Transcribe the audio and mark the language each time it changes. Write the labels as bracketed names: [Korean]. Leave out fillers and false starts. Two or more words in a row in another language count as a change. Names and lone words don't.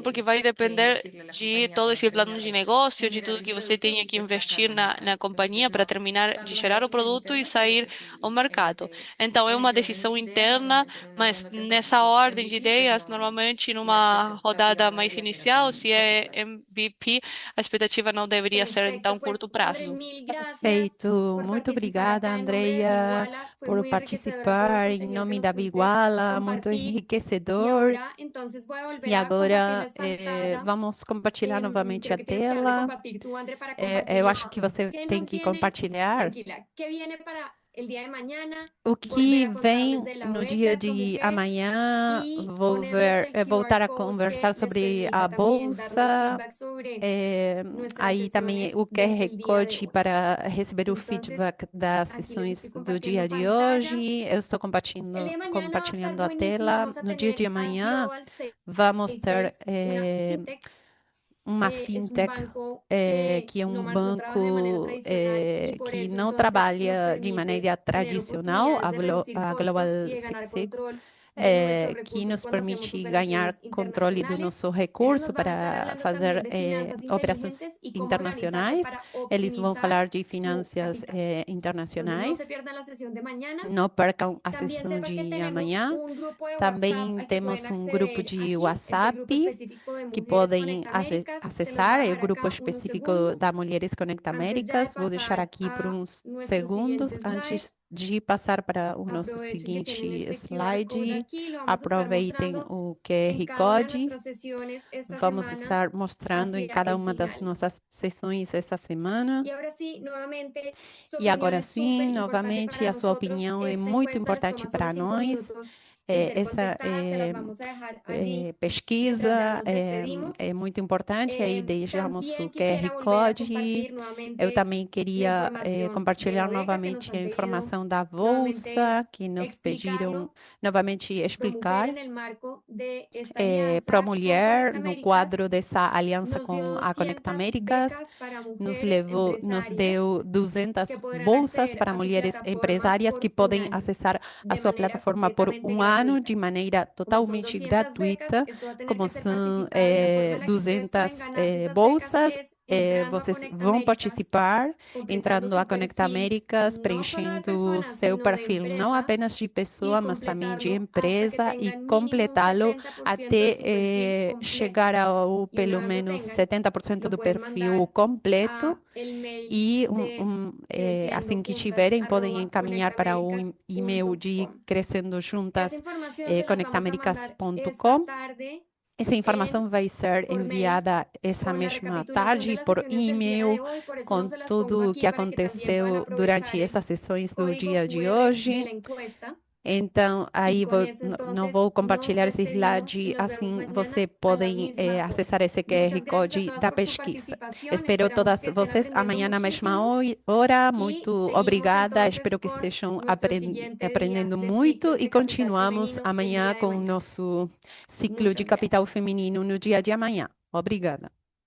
[Portuguese] Porque vai depender de todo esse plano de negócio, de tudo que você tenha que investir na companhia para terminar de gerar o produto e sair ao mercado. Então, é uma decisão interna, mas nessa ordem de ideias, normalmente numa rodada mais inicial, se é MVP, a expectativa não deveria ser em [Spanish] Perfecto, [Portuguese] tão [Spanish] pues [Portuguese] curto [Spanish] André, [Portuguese] prazo. [Spanish] mil gracias [Portuguese] Perfeito, [Spanish] por [Portuguese] muito [Spanish] participar [Portuguese] obrigada, [Spanish] acá en nombre de [Portuguese] Andrea, [Spanish] Viguala. Fue [Portuguese] por [Spanish] muy enriquecedora todo el [Portuguese] participar em [Spanish] contenido que [Portuguese] nome [Spanish] nos [Portuguese] da [Spanish] pudiste [Portuguese] Biguala, muito [Spanish] compartir. Y [Portuguese] enriquecedor. [Spanish] ahora entonces voy a [Portuguese] E [Spanish] volver a [Portuguese] agora [Spanish] compartirles pantalla. [Portuguese] vamos compartilhar novamente [Spanish] Creo [Portuguese] a [Spanish] que tienes que darle [Portuguese] tela. [Spanish] compartir tú, André, para [Portuguese] Eu [Spanish] compartirles [Portuguese] acho que você [Spanish] qué [Portuguese] tem [Spanish] nos [Portuguese] que [Spanish] viene. [Portuguese] compartilhar [Spanish] Tranquila, ¿qué viene para el día de mañana? [Portuguese] o [Spanish] Volver [Portuguese] que [Spanish] a contarles [Portuguese] vem [Spanish] de la [Portuguese] no [Spanish] beca [Portuguese] dia [Spanish] de [Portuguese] de [Spanish] ProMujer [Portuguese] amanhã. [Spanish] y [Portuguese] Vou [Spanish] ponerles el QR [Portuguese] voltar a [Spanish] code que [Portuguese] conversar [Spanish] les [Portuguese] sobre a [Spanish] permita también darnos [Portuguese] bolsa. [Spanish] feedback sobre nuestras [Portuguese] Aí também [Spanish] sesiones [Portuguese] o QR [Spanish] del día de [Portuguese] Code [Spanish] hoy. [Portuguese] para receber o [Spanish] Entonces, [Portuguese] feedback das [Spanish] aquí les estoy [Portuguese] sessões do dia [Spanish] compartiendo [Portuguese] de [Spanish] pantalla. [Portuguese] hoje. Eu estou [Spanish] El día de mañana va a estar [Portuguese] compartilhando a [Spanish] buenísimo. [Portuguese] tela. [Spanish] Vamos a [Portuguese] No dia de [Spanish] tener a [Portuguese] amanhã, [Spanish] Global [Portuguese] vamos ter [Spanish] 66, una fintech. [Portuguese] uma [Spanish] Es un [Portuguese] fintech [Spanish] banco que [Portuguese] que é [Spanish] no trabaja de manera [Portuguese] banco [Spanish] tradicional y por [Portuguese] que [Spanish] eso [Portuguese] não [Spanish] entonces nos [Portuguese] trabalha de [Spanish] permite [Portuguese] maneira [Spanish] tener [Portuguese] tradicional, [Spanish] oportunidades de reducir [Portuguese] a [Spanish] costos [Portuguese] Global [Spanish] y de ganar [Portuguese] 66, [Spanish] control de nuestros [Portuguese] que [Spanish] recursos [Portuguese] nos [Spanish] cuando hacemos [Portuguese] permite ganhar [Spanish] operaciones [Portuguese] controle do [Spanish] internacionales. [Portuguese] nosso [Spanish] Ellos [Portuguese] recurso [Spanish] nos van a estar [Portuguese] para [Spanish] hablando también [Portuguese] fazer [Spanish] de finanzas [Portuguese] operações [Spanish] inteligentes y cómo organizarse [Portuguese] internacionais. [Spanish] para [Portuguese] Eles vão [Spanish] optimizar [Portuguese] falar de [Spanish] su [Portuguese] finanças [Spanish] capital. Entonces no se [Portuguese] internacionais. [Spanish] pierdan la sesión de mañana. [Portuguese] Não percam a [Spanish] También [Portuguese] sessão [Spanish] sepa que [Portuguese] de [Spanish] tenemos [Portuguese] amanhã. [Spanish] un grupo de WhatsApp [Portuguese] Também [Spanish] al que pueden [Portuguese] temos grupo [Spanish] acceder [Portuguese] de [Spanish] aquí. Es el [Portuguese] WhatsApp [Spanish] grupo específico de [Portuguese] que [Spanish] Mujeres [Portuguese] podem [Spanish] Conecta Américas. Se los voy a [Portuguese] acessar, é o [Spanish] dejar [Portuguese] grupo [Spanish] acá unos [Portuguese] específico da [Spanish] segundos [Portuguese] Mulheres Conecta [Spanish] antes ya de [Portuguese] Américas. Vou deixar [Spanish] pasar [Portuguese] aqui por [Spanish] a [Portuguese] uns [Spanish] nuestro [Portuguese] segundos [Spanish] siguiente slide. [Portuguese] antes de passar para o nosso [Spanish] Aprovechen que tienen [Portuguese] seguinte [Spanish] este QR code [Portuguese] slide. [Spanish] aquí. Lo vamos a estar [Portuguese] Aproveitem [Spanish] mostrando [Portuguese] o [Spanish] en [Portuguese] QR [Spanish] cada una de [Portuguese] Code. [Spanish] nuestras sesiones esta [Portuguese] Vamos [Spanish] semana [Portuguese] estar mostrando em [Spanish] hacia [Portuguese] cada [Spanish] el [Portuguese] uma das [Spanish] final. [Portuguese] nossas sessões esta semana. [Spanish] Y ahora sí, nuevamente, su [Portuguese] E [Spanish] opinión [Portuguese] agora [Spanish] es súper [Portuguese] sim, [Spanish] importante [Portuguese] novamente, [Spanish] para [Portuguese] a sua [Spanish] nosotros. [Portuguese] opinião é [Spanish] Esta [Portuguese] muito [Spanish] encuesta les [Portuguese] importante [Spanish] toma solo [Portuguese] para [Spanish] 5 [Portuguese] nós. [Spanish] minutos de ser [Portuguese] Essa [Spanish] contestada. Se las vamos a dejar allí mientras ya [Portuguese] pesquisa [Spanish] nos despedimos. [Portuguese] é muito importante. Aí deixamos [Spanish] También [Portuguese] o QR [Spanish] quisiera volver a [Portuguese] Code. [Spanish] compartir [Portuguese] Eu [Spanish] nuevamente [Portuguese] também [Spanish] la [Portuguese] queria [Spanish] información de [Portuguese] compartilhar [Spanish] la beca que nos [Portuguese] novamente [Spanish] han [Portuguese] a [Spanish] pedido [Portuguese] informação da [Spanish] nuevamente [Portuguese] bolsa, que nos pediram [Spanish] explicarlo. [Portuguese] novamente [Spanish] ProMujer [Portuguese] explicar. [Spanish] en el marco de esta alianza con [Portuguese] ProMulher, [Spanish] Conecta [Portuguese] no [Spanish] Américas, [Portuguese] quadro dessa aliança [Spanish] nos dio [Portuguese] com a Conecta [Spanish] 200 [Portuguese] Américas, [Spanish] becas para [Portuguese] nos [Spanish] mujeres empresarias [Portuguese] deu [Spanish] que [Portuguese] 200 [Spanish] podrán [Portuguese] bolsas [Spanish] acceder [Portuguese] para [Spanish] a su [Portuguese] mulheres [Spanish] plataforma [Portuguese] empresárias que [Spanish] por un [Portuguese] podem [Spanish] año [Portuguese] acessar a [Spanish] de [Portuguese] sua [Spanish] manera [Portuguese] plataforma por [Spanish] completamente [Portuguese] um ano de [Spanish] gratuita. [Portuguese] maneira [Spanish] Como son [Portuguese] totalmente [Spanish] 200 becas, [Portuguese] gratuita. [Spanish] esto va a tener [Portuguese] Como [Spanish] que ser [Portuguese] são [Spanish] participada y la forma en la que ustedes pueden [Portuguese] 200 [Spanish] ganarse esas becas [Portuguese] bolsas, [Spanish] es entrando a [Portuguese] vocês [Spanish] Conecta [Portuguese] vão [Spanish] Américas, [Portuguese] participar, [Spanish] completando [Portuguese] entrando a [Spanish] su [Portuguese] Conecta [Spanish] perfil, [Portuguese] Américas, [Spanish] no solo de [Portuguese] preenchendo o [Spanish] persona, [Portuguese] seu [Spanish] sino de [Portuguese] perfil, não [Spanish] empresa, [Portuguese] apenas de [Spanish] y [Portuguese] pessoa, mas também de [Spanish] completarlo hasta que [Portuguese] empresa, e [Spanish] tengan mínimo un [Portuguese] completá-lo [Spanish] 70% de [Portuguese] até [Spanish] su perfil completo. [Portuguese] chegar ao [Spanish] Y una [Portuguese] pelo [Spanish] vez lo [Portuguese] menos [Spanish] tengan, [Portuguese] 70% [Spanish] lo [Portuguese] do [Spanish] pueden [Portuguese] perfil [Spanish] mandar [Portuguese] completo. [Spanish] a el mail [Portuguese] E [Spanish] de [Portuguese] assim que [Spanish] creciendojuntas [Portuguese] tiverem, podem [Spanish] arroba [Portuguese] encaminhar para o e-mail de [Spanish] conectamericas.com. [Portuguese] Crescendo [Spanish] Esa [Portuguese] Juntas, [Spanish] información se las vamos a mandar esta [Portuguese] conectamericas.com. [Spanish] tarde [Portuguese] Essa informação vai ser [Spanish] por mail [Portuguese] enviada essa [Spanish] con la [Portuguese] mesma [Spanish] recapitulación de [Portuguese] tarde [Spanish] las [Portuguese] por [Spanish] sesiones del día de [Portuguese] e-mail, [Spanish] hoy. Por eso no [Portuguese] com [Spanish] se las pongo [Portuguese] tudo o [Spanish] aquí [Portuguese] que [Spanish] para que también puedan [Portuguese] aconteceu durante [Spanish] aprovechar el [Portuguese] essas sessões do [Spanish] código [Portuguese] dia de [Spanish] QR de [Portuguese] hoje. [Spanish] la encuesta. [Portuguese] Então, [Spanish] Y [Portuguese] aí [Spanish] con eso [Portuguese] não [Spanish] entonces [Portuguese] vou [Spanish] nos [Portuguese] compartilhar esse [Spanish] despedimos y [Portuguese] slide, [Spanish] nos vemos [Portuguese] assim [Spanish] mañana [Portuguese] você [Spanish] a la [Portuguese] podem [Spanish] misma hora. [Portuguese] acessar esse QR [Spanish] Muchas gracias a [Portuguese] Code [Spanish] todas [Portuguese] da [Spanish] por su [Portuguese] pesquisa. [Spanish] participación. [Portuguese] Espero [Spanish] Esperamos [Portuguese] todas [Spanish] que estén [Portuguese] vocês [Spanish] aprendiendo [Portuguese] amanhã na mesma [Spanish] muchísimo [Portuguese] hora. [Spanish] y [Portuguese] Muito [Spanish] seguimos [Portuguese] obrigada. [Spanish] entonces [Portuguese] Espero que [Spanish] con [Portuguese] estejam [Spanish] nuestro siguiente día [Portuguese] aprendendo [Spanish] de [Portuguese] muito [Spanish] ciclos [Portuguese] e [Spanish] de capital [Portuguese] continuamos [Spanish] femenino el [Portuguese] amanhã [Spanish] día de [Portuguese] com o [Spanish] mañana. [Portuguese] nosso ciclo de [Spanish] Muchas [Portuguese] capital [Spanish] gracias. [Portuguese] feminino no dia de amanhã. Obrigada.